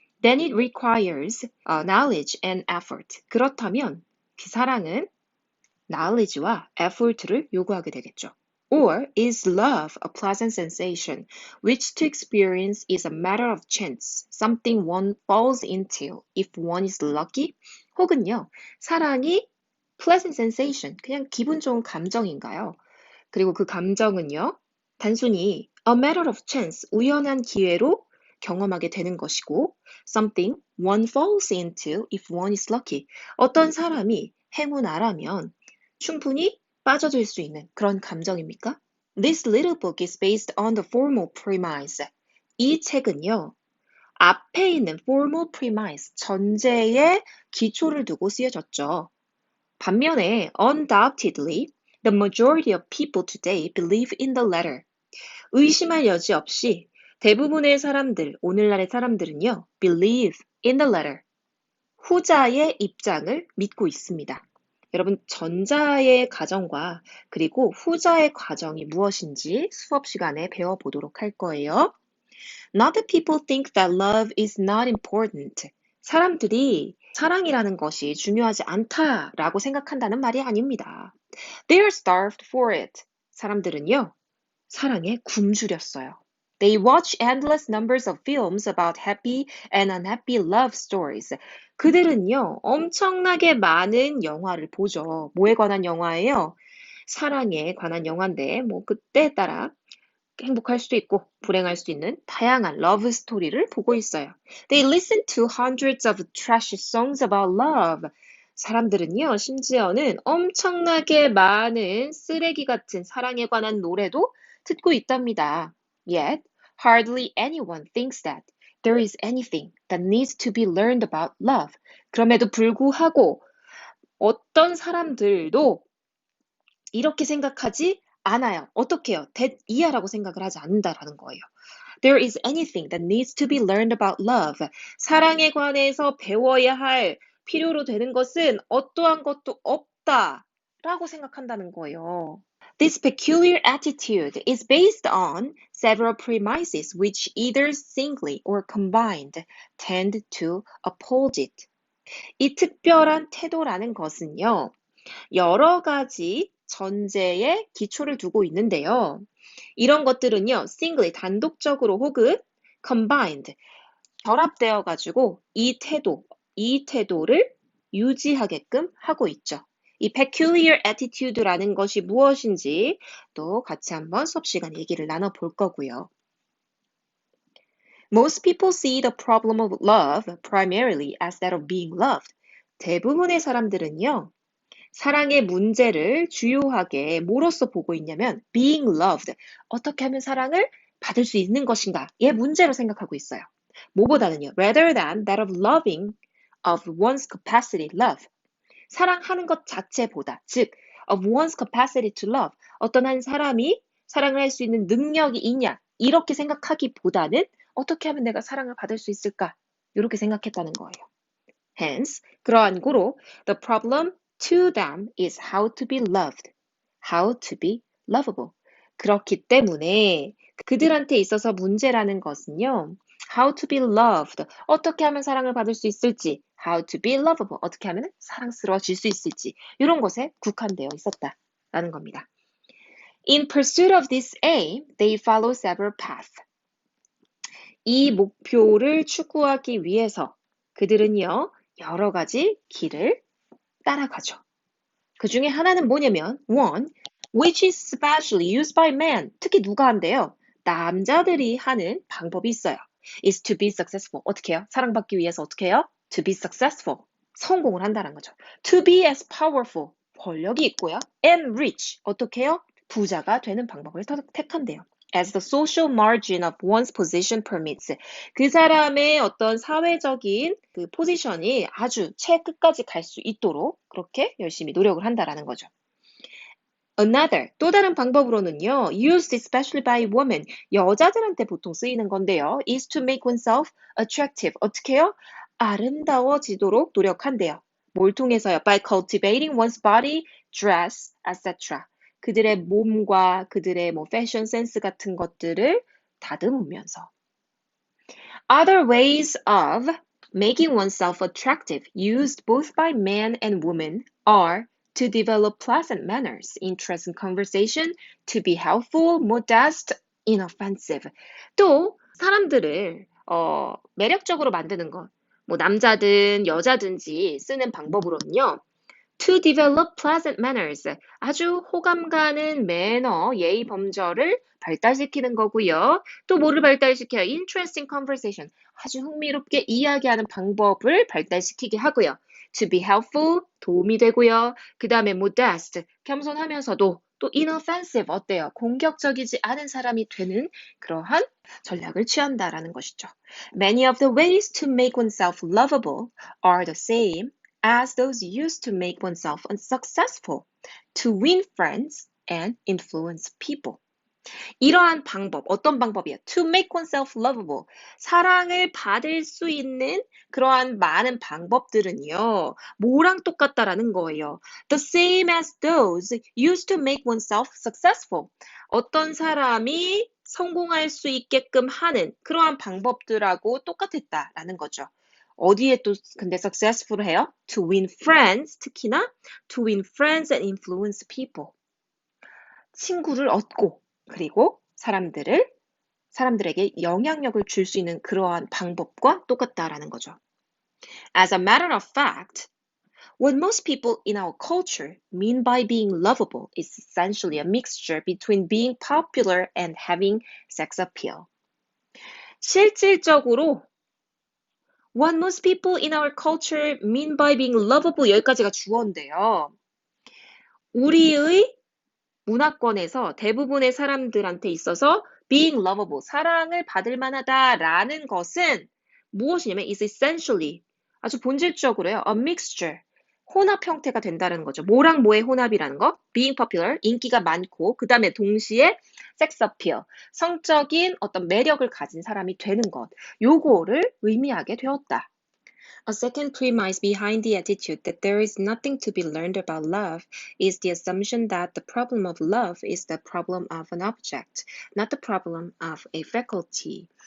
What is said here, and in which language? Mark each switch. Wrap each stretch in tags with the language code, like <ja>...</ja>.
<en>Then it requires knowledge and effort.</en> <ko>그렇다면 그 사랑은 knowledge와 effort를 요구하게 되겠죠.</ko> <en>Or is love a pleasant sensation, which to experience is a matter of chance, something one falls into if one is lucky?</en> <ko>혹은요, 사랑이</ko> <en>pleasant sensation,</en> <ko>그냥 기분 좋은 감정인가요? 그리고 그 감정은요, 단순히</ko> <en>a matter of chance,</en> <ko>우연한 기회로 경험하게 되는 것이고,</ko> <en>something one falls into if one is lucky,</en> <ko>어떤 사람이 행운아라면 충분히 빠져들 수 있는 그런 감정입니까?</ko> <en>This little book is based on the formal premise.</en> <ko>이 책은요, 앞에 있는</ko> <en>formal premise,</en> <ko>전제의 기초를 두고 쓰여졌죠. 반면에</ko> <en>undoubtedly, the majority of people today believe in the latter.</en> <ko>의심할 여지 없이 대부분의 사람들, 오늘날의 사람들은요,</ko> <en>believe in the latter.</en> <ko>후자의 입장을 믿고 있습니다. 여러분, 전자의 가정과 그리고 후자의 과정이 무엇인지 수업 시간에 배워보도록 할 거예요.</ko> <en>Not that people think that love is not important.</en> <ko>사람들이 사랑이라는 것이 중요하지 않다라고 생각한다는 말이 아닙니다.</ko> <en>They are starved for it.</en> <ko>사람들은요, 사랑에 굶주렸어요.</ko> <en>They watch endless numbers of films about happy and unhappy love stories.</en> <ko>그들은요, 엄청나게 많은 영화를 보죠. 뭐에 관한 영화예요? 사랑에 관한 영화인데, 뭐, 그때에 따라 행복할 수도 있고, 불행할 수도 있는 다양한 러브 스토리를 보고 있어요.</ko> <en>They listen to hundreds of trashy songs about love.</en> <ko>사람들은요, 심지어는 엄청나게 많은 쓰레기 같은 사랑에 관한 노래도 듣고 있답니다.</ko> <en>Yet, hardly anyone thinks that there is anything that needs to be learned about love.</en> <ko>그럼에도 불구하고 어떤 사람들도 이렇게 생각하지 않아요. 어떻게 해요? 이하라고 생각을 하지 않는다라는 거예요.</ko> <en>There is anything that needs to be learned about love.</en> <ko>사랑에 관해서 배워야 할 필요로 되는 것은 어떠한 것도 없다라고 생각한다는 거예요.</ko> <en>This peculiar attitude is based on several premises which either singly or combined tend to uphold it.</en> <ko>이 특별한 태도라는 것은요, 여러 가지 전제의 기초를 두고 있는데요. 이런 것들은요, singly, 단독적으로 혹은 combined, 결합되어 가지고 이 태도를 유지하게끔 하고 있죠. 이</ko> <en>peculiar attitude</en> <ko>라는 것이 무엇인지 또 같이 한번 수업 시간에 얘기를 나눠볼 거고요.</ko> <en>Most people see the problem of love primarily as that of being loved.</en> <ko>대부분의 사람들은요, 사랑의 문제를 주요하게 뭐로써 보고 있냐면</ko> <en>being loved,</en> <ko>어떻게 하면 사랑을 받을 수 있는 것인가의 문제로 생각하고 있어요. 뭐보다는요,</ko> <en>rather than that of loving of one's capacity love.</en> <ko>사랑하는 것 자체보다, 즉</ko> <en>of one's capacity to love,</en> <ko>어떤 한 사람이 사랑을 할 수 있는 능력이 있냐, 이렇게 생각하기보다는 어떻게 하면 내가 사랑을 받을 수 있을까, 이렇게 생각했다는 거예요.</ko> <en>Hence,</en> <ko>그러한 고로</ko> <en>the problem to them is how to be loved, how to be lovable.</en> <ko>그렇기 때문에 그들한테 있어서 문제라는 것은요,</ko> <en>how to be loved,</en> <ko>어떻게 하면 사랑을 받을 수 있을지,</ko> <en>how to be lovable,</en> <ko>어떻게 하면 사랑스러워질 수 있을지, 이런 것에 국한되어 있었다라는 겁니다.</ko> <en>In pursuit of this aim, they follow several paths.</en> <ko>이 목표를 추구하기 위해서 그들은요, 여러 가지 길을 따라가죠. 그 중에 하나는 뭐냐면</ko> <en>one, which is specially used by men.</en> <ko>특히 누가 한대요? 남자들이 하는 방법이 있어요.</ko> <en>is to be successful.</en> <ko>어떻게 해요? 사랑받기 위해서 어떻게 해요?</ko> <en>to be successful.</en> <ko>성공을 한다는 거죠.</ko> <en>to be as powerful.</en> <ko>권력이 있고요.</ko> <en>and rich.</en> <ko>어떻게 해요? 부자가 되는 방법을 택한대요.</ko> <en>as the social margin of one's position permits.</en> <ko>그 사람의 어떤 사회적인 그 포지션이 아주 채 끝까지 갈 수 있도록 그렇게 열심히 노력을 한다라는 거죠.</ko> <en>Another,</en> <ko>또 다른 방법으로는요,</ko> <en>used especially by women,</en> <ko>여자들한테 보통 쓰이는 건데요,</ko> <en>is to make oneself attractive.</en> <ko>어떻게 해요? 아름다워지도록 노력한대요. 뭘 통해서요?</ko> <en>By cultivating one's body, dress, etc.</en> <ko>그들의 몸과 그들의 뭐 패션 센스 같은 것들을 다듬으면서.</ko> <en>Other ways of making oneself attractive used both by men and women are to develop pleasant manners, interest in conversation, to be helpful, modest, inoffensive.</en> <ko>또 사람들을 매력적으로 만드는 것, 뭐 남자든 여자든지 쓰는 방법으로는요.</ko> <en>To develop pleasant manners.</en> <ko>아주 호감 가는 매너, 예의 범절을 발달시키는 거고요. 또 뭐를 발달시켜요?</ko> <en>Interesting conversation.</en> <ko>아주 흥미롭게 이야기하는 방법을 발달시키게 하고요.</ko> <en>To be helpful.</en> <ko>도움이 되고요. 그 다음에 modest. 겸손하면서도 또 inoffensive. 어때요? 공격적이지 않은 사람이 되는 그러한 전략을 취한다라는 것이죠.</ko> <en>Many of the ways to make oneself lovable are the same as those used to make oneself unsuccessful, to win friends and influence people.</en> <ko>이러한 방법, 어떤 방법이에요?</ko> <en>To make oneself lovable.</en> <ko>사랑을 받을 수 있는 그러한 많은 방법들은요, 뭐랑 똑같다라는 거예요.</ko> <en>The same as those used to make oneself successful.</en> <ko>어떤 사람이 성공할 수 있게끔 하는 그러한 방법들하고 똑같았다라는 거죠. 어디에 또 근데 successful 해요?</ko> <en>To win friends,</en> <ko>특히나</ko> <en>to win friends and influence people.</en> <ko>친구를 얻고 그리고 사람들에게 영향력을 줄 수 있는 그러한 방법과 똑같다라는 거죠.</ko> <en>As a matter of fact, what most people in our culture mean by being lovable is essentially a mixture between being popular and having sex appeal.</en> <ko>실질적으로</ko> <en>what most people in our culture mean by being lovable</en> <ko>여기까지가 주어인데요. 우리의 문화권에서 대부분의 사람들한테 있어서</ko> <en>being lovable,</en> <ko>사랑을 받을 만하다라는 것은 무엇이냐면</ko> <en>is essentially,</en> <ko>아주 본질적으로요.</ko> <en>a mixture,</en> <ko>혼합 형태가 된다는 거죠. 뭐랑 뭐의 혼합이라는 거?</ko> <en>being popular,</en> <ko>인기가 많고 그 다음에 동시에 sex appeal, 성적인 어떤 매력을 가진 사람이 되는 것. 요거를 의미하게 되었다.</ko> <en>A second premise behind the attitude that there is nothing to be learned about love is the assumption that the problem of love is the problem of an object, not the problem of a faculty.</en>